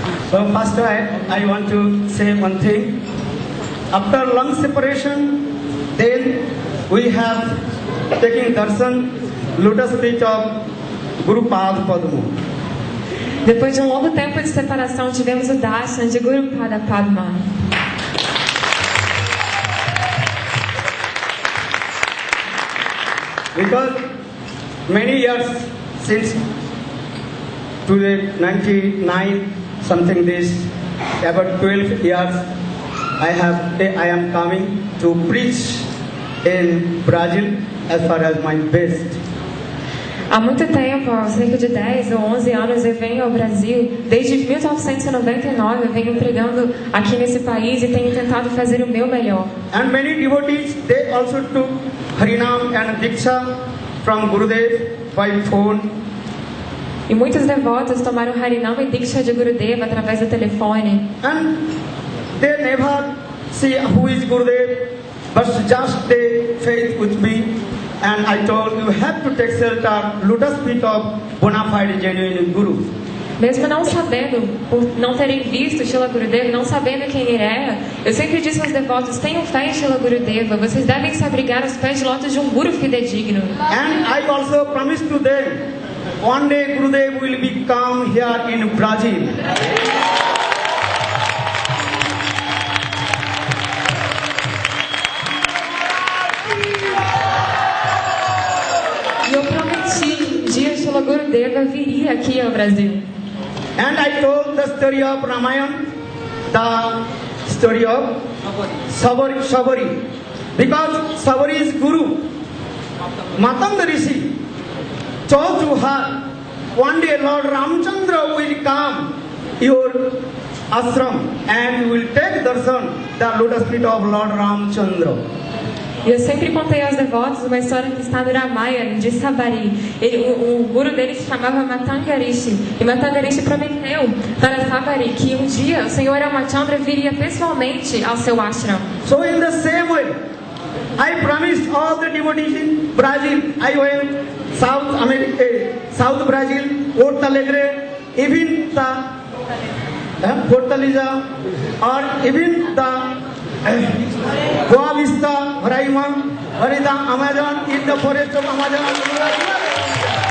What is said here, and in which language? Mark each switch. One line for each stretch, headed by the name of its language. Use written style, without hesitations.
English: So first I want to say one thing. After long separation, then we have taken darshan lotus feet of Guru Pad Padma.
Portuguese: Depois de um longo tempo de separação, tivemos o darshan de Guru Pada Padma.
English: Because many years since today 99 something this about 12 years I am coming to preach in Brazil as far as my best.
Portuguese: Há muito tempo, há cerca de 10 ou 11 anos, eu venho ao Brasil. Desde 1999 eu venho pregando aqui nesse país e tenho tentado fazer o meu melhor.
English: And many devotees, they also took Harinam and Diksha from Gurudev by phone.
Portuguese: E muitos devotos tomaram Harinam e Diksha de Gurudeva através do telefone.
English: And they never see who is Gurudev, but just they faith with me. And I told you have to take shelter, lotus feet of bona fide genuine Guru.
Portuguese: Mesmo não sabendo, por não terem visto Srila Gurudeva, não sabendo quem ele era, eu sempre disse aos devotos, tenham fé em Srila Gurudeva, vocês devem se abrigar aos pés de lótus de um Guru fidedigno.
English: And I also promised to them, one day Gurudev will be come here in Brazil.
Portuguese: E eu prometi, um dia Srila Gurudeva viria aqui ao Brasil.
English: And I told the story of Ramayana, the story of Sabari. Because Sabari is Guru. Matanga Rishi told to her, one day Lord Ramchandra will come your ashram and will take darshan, the lotus feet of Lord Ramchandra.
Portuguese: E eu sempre contei aos devotos uma história que está no Ramayana, de Sabari. O guru dele se chamava Matangarishi. E Matangarishi prometeu para Sabari que um dia o Senhor Ramachandra viria pessoalmente ao seu ashram.
English: So in the same way, I promised all the devotees in Brazil. I went South America, South Brazil, Porto Alegre, even the Fortaleza, or even the Boa Vista, Roraima, or in the Amazon, in the forest of Amazon.